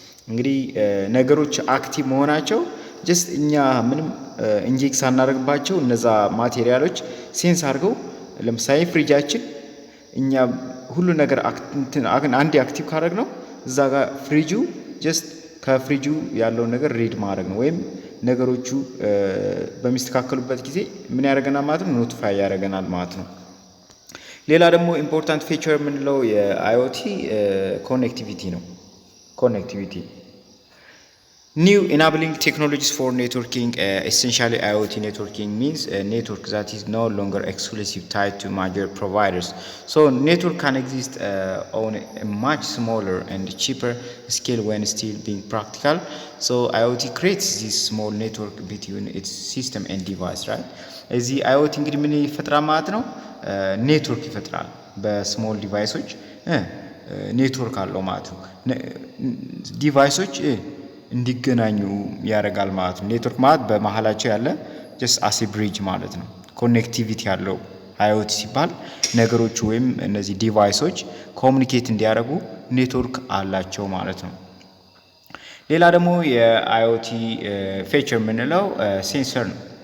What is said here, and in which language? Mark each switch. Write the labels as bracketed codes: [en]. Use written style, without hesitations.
[am] እንግዲህ ነገሮች አክቲቭ መሆናቸው ጀስት እኛ ምንም ኢንጀክት ሳናደርግባቸው እነዛ ማቴሪያሎች ሴንስ አድርገው ለምሳሌ ፍሪጃችን እኛ ሁሉ ነገር አንድ አክቲቭ ካደረግ ነው እዛ ጋር ፍሪጁ ጀስት ከፍሪጁ ያለውን ነገር ሪድ ማድረግ ነው ወይም ነገሮቹ በሚስተካከሉበት ጊዜ ምን ያደርገናል ማለት ነው? ኖቲፋይ ያደርገናል ማለት ነው። ሌላ ደግሞ ኢምፖርታንት ፊቸር የምንለው የአይኦቲ ኮኔክቲቪቲ ነው። ኮኔክቲቪቲ [en] new enabling technologies for networking, essentially IoT networking means a network that is no longer exclusively tied to major providers. So network can exist on a much smaller and cheaper scale when still being practical. So IoT creates this small network between its system and device, right? [am] እዚህ IoT እንግዲህ ምን ይፈጥራል ማለት ነው? ኔትወርክ ይፈጥራል። በስሞል ዲቫይሶች ኔትወርክ አለው ማለት ነው። ዲቫይሶች እንዲገናኙ ያደርጋል ማለት ነው። ኔትወርክ ማለት በመሃላቸው ያለ ጀስት አሲ ብሪጅ ማለት ነው። ኮኔክቲቪቲ ያለው አይኦቲ ሲባል ነገሮች ወይም እነዚህ ዲቫይሶች ኮሙኒኬት እንዲያደርጉ ኔትወርክ አላቸው ማለት ነው። ሌላ ደግሞ የአይኦቲ ፊቸር የምንለው ሴንሰር ነው።